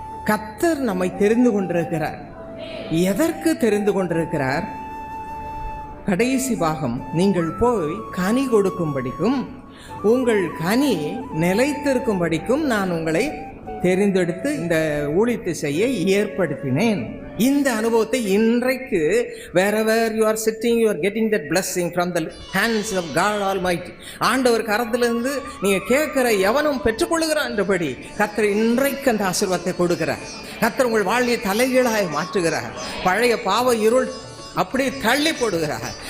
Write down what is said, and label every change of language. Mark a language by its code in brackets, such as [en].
[ta] கர்த்தர் நம்மை தெரிந்து கொண்டிருக்கிறார். எதற்கு தெரிந்து கொண்டிருக்கிறார்? கடைசி பாகம், நீங்கள் போய் கனி கொடுக்கும்படிக்கும் உங்கள் கனி நிலைத்திருக்கும்படிக்கும் நான் உங்களை தெரிந்தெடுத்து இந்த ஊழியத்தை செய்ய ஏற்படுத்தினேன். இந்த அனுபவத்தை இன்றைக்கு [en] wherever you are sitting, you are getting that blessing from the hands of God Almighty. [ta] ஆண்டவர் கரத்திலிருந்து நீங்க கேட்கிற எவனும் பெற்றுக்கொள்ளுகிறான் என்றபடி கர்த்தர் இன்றைக்கு அந்த ஆசீர்வாதத்தை கொடுக்கிறார். கர்த்தர் உங்கள் வாழ்வை தலைகீழாய் மாற்றுகிறார். பழைய பாவ இருள் அப்படி தள்ளி போடுகிறார்.